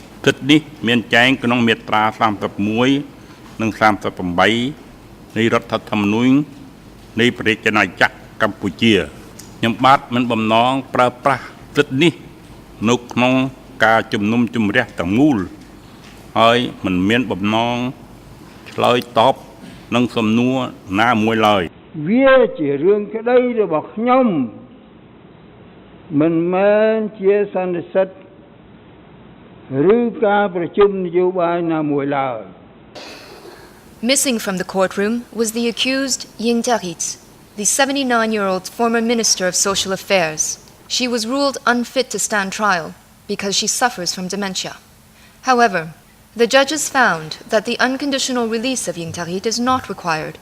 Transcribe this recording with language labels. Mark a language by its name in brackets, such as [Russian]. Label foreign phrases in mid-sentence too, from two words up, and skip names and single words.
[Khmer] ទិដ្ឋនេះមានចែងក្នុងមាត្រា31និង38នៃរដ្ឋធម្មនុញ្ញនៃប្រជាណាចក្រកម្ពុជាខ្ញុំបាទមានបំណងប្រើប្រាស់ទិដ្ឋនេះនៅក្នុងការជំនុំជម្រះទាំងមូលហើយមិនមានបំណងឆ្លើយតបនឹងសំណួរណាមួយឡើយ វាជារឿងក្តីរបស់ខ្ញុំមិនមែនជាសន្និសីទឬការប្រជុំនយោបាយណាមួយឡើយ [English] Missing from the courtroom was the accused Ying Tarit, the 79-year-old former Minister of Social Affairs. She was ruled unfit to stand trial because she suffers from dementia. However, the judges found that the unconditional release of Ying Tarit is not required.